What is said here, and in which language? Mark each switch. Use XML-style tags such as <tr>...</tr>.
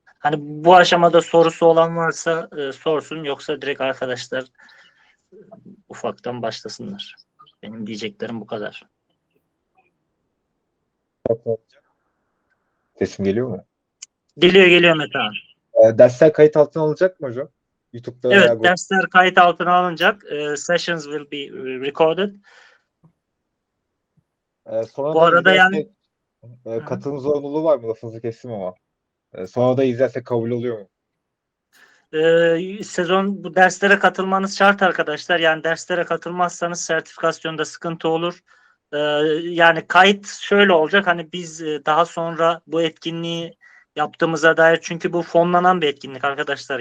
<tr>Hani bu aşamada sorusu olan varsa sorsun, yoksa direkt arkadaşlar ufaktan başlasınlar. Benim diyeceklerim bu kadar. Sesim geliyor mu? Geliyor Mete abi. Dersler kayıt altına alınacak mı hocam? YouTube'da Evet, dersler kayıt altına alınacak.</tr> <en>Sessions will be recorded.</en> <tr>Sonra da arada yani katılım zorunluluğu var mı? Lafınızı kestim ama. Sonra da izlerse kabul oluyor mu? Sezon bu derslere katılmanız şart arkadaşlar. Yani derslere katılmazsanız sertifikasyonda sıkıntı olur. Yani kayıt şöyle olacak. Hani biz daha sonra bu etkinliği yaptığımıza dair, çünkü bu fonlanan bir etkinlik arkadaşlar.</tr>